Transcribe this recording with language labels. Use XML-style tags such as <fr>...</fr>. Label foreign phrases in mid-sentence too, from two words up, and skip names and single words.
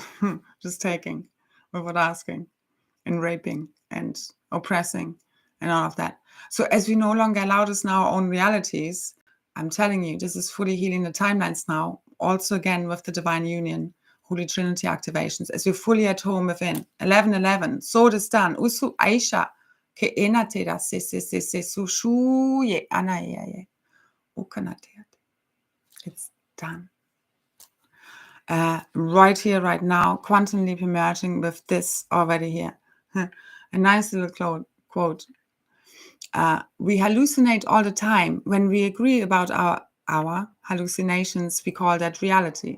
<en>Just taking without asking and raping and oppressing and all of that. So as we no longer allow this in our own realities, I'm telling you, this is fully healing the timelines now. Also, again, with the divine union, Holy Trinity activations, as we're fully at home within. 11:11. So this done. Usu Aisha ke enatera se sushu ye anaye ukanatea. It's done. Right here, right now, quantum leap emerging with this already here. A nice little quote. We hallucinate all the time. When we agree about our hallucinations, we call that reality.</en>